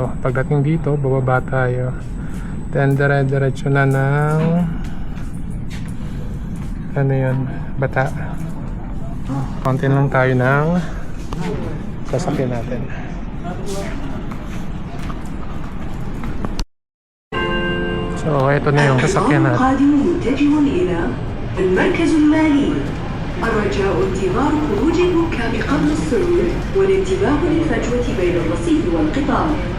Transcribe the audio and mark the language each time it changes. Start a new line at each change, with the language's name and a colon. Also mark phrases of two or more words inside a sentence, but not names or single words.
Filipino: Pagdating dito, bababa tayo, then dire-diretso na ng ano yun, Bata. Konti lang tayo ng sasakyan natin. So ito na yung sasakyan natin.
Arabic: الرجاء انتظار خروج الركاب قبل السرور والانتباه للفجوة بين الرصيف والقطار.